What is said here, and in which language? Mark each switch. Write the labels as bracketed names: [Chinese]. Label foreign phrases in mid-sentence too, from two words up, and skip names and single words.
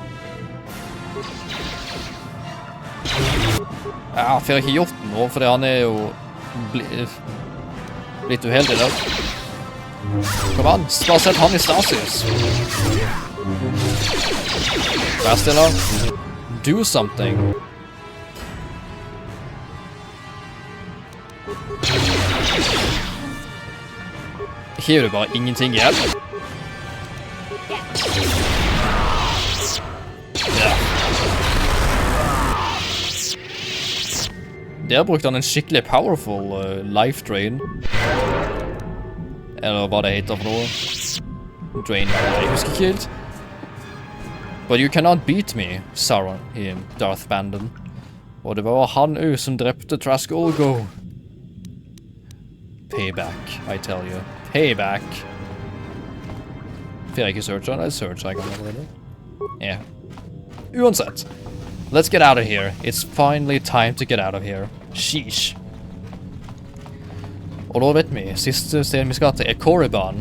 [Norwegian] Ja, for jeg har ikke gjort noe, fordi han er jo blitt uheldig der. Kom an, bare sett han i stasis. Vær stille. [English] Do something. [Norwegian] Ikke gjør du bare ingenting igjen. Ja. Der brukte han en skikkelig [English] powerful life drain. [Norwegian] Eller hva det heter for noe. Drain, jeg husker ikke helt. [English] But you cannot beat me, Sauron, [Norwegian] i Darth Banden. Og det var han som drepte Trask Olgo. [English] Payback, I tell you. Payback. [Norwegian] Får jeg ikke searcha? Nei, searcha jeg allerede. Ja. Uansett. [English] Let's get out of here. It's finally time to get out of here. Sheesh. [Norwegian] Og da vet vi, siste stedet vi skal til er Korriban.